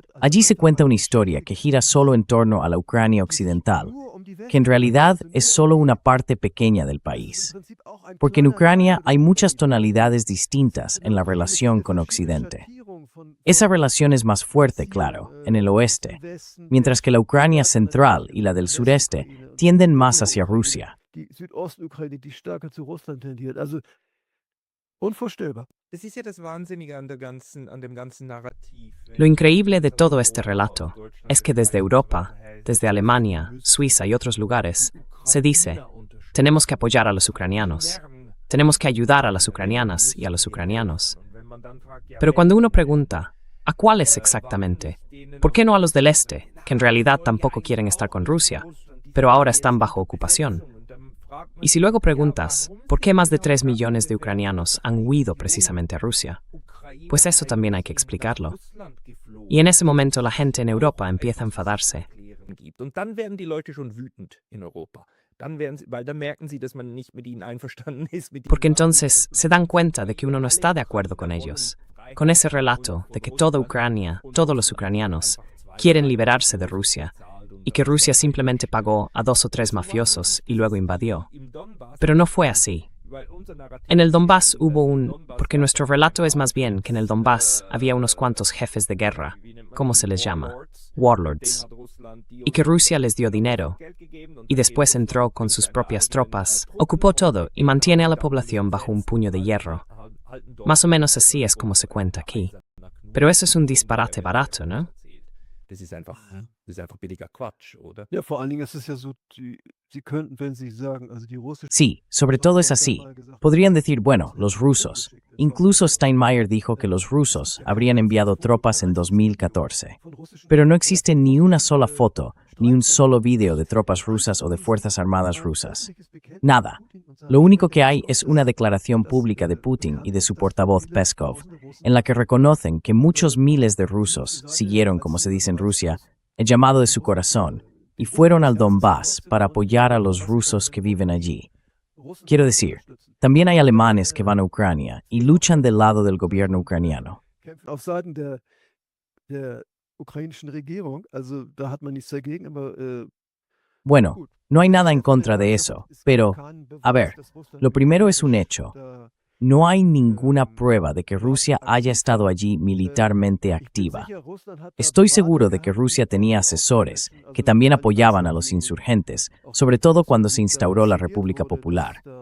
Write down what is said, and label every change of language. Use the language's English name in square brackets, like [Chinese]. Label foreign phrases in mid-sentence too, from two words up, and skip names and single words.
[Spanish] Allí se cuenta una historia que gira solo en torno a la Ucrania occidental, que en realidad es solo una parte pequeña del país. Porque en Ucrania hay muchas tonalidades distintas en la relación con Occidente. Esa relación es más fuerte, claro, en el oeste, mientras que la Ucrania central y la del sureste tienden más hacia Rusia. [German] Das ist ja das Wahnsinnige an dem ganzen Narrativ. [Spanish] Lo increíble de todo este relato es que desde Europa, desde Alemania, Suiza y otros lugares, se dice, tenemos que apoyar a los ucranianos, tenemos que ayudar a las ucranianas y a los ucranianos. Pero cuando uno pregunta, ¿a cuáles exactamente? ¿Por qué no a los del este, que en realidad tampoco quieren estar con Rusia, pero ahora están bajo ocupación? Y si luego preguntas, ¿por qué más de 3 millones de ucranianos han huido precisamente a Rusia? Pues eso también hay que explicarlo. Y en ese momento la gente en Europa empieza a enfadarse. [German] Und dann werden die Leute schon wütend in Europa. weil dann merken sie, dass man nicht mit ihnen einverstanden ist. [Spanish] Porque entonces se dan cuenta de que uno no está de acuerdo con ellos, con ese relato de que toda Ucrania, todos los ucranianos, quieren liberarse de Rusia, y que Rusia simplemente pagó a 2 o 3 mafiosos y luego invadió. Pero no fue así. En el Donbass porque nuestro relato es más bien que en el Donbass había unos cuantos jefes de guerra, ¿cómo se les llama? Warlords. Y que Rusia les dio dinero, y después entró con sus propias tropas, ocupó todo y mantiene a la población bajo un puño de hierro. Más o menos así es como se cuenta aquí. Pero eso es un disparate barato, ¿no? [German] Das ist einfach billiger Quatsch, oder? Ja, vor allen Dingen ist es ja so, Sie könnten, wenn Sie sagen, also die russische [Spanish] Sí, sobre todo es así. Podrían decir, bueno, los rusos. Incluso Steinmeier dijo que los rusos habrían enviado tropas en 2014. Pero no existe ni una sola foto, ni un solo video de tropas rusas o de Fuerzas Armadas rusas. Nada. Lo único que hay es una declaración pública de Putin y de su portavoz Peskov, en la que reconocen que muchos miles de rusos siguieron, como se dice en Rusia, el llamado de su corazón y fueron al Donbass para apoyar a los rusos que viven allí. Quiero decir, también hay alemanes que van a Ucrania y luchan del lado del gobierno ucraniano. [German] Auf Seiten der ukrainischen Regierung, also da hat man nichts dagegen, aber [Spanish] Bueno, no hay nada en contra de eso, pero, a ver, lo primero es un hecho. No hay ninguna prueba de que Rusia haya estado allí militarmente activa. Estoy seguro de que Rusia tenía asesores que también apoyaban a los insurgentes, sobre todo cuando se instauró la República Popular.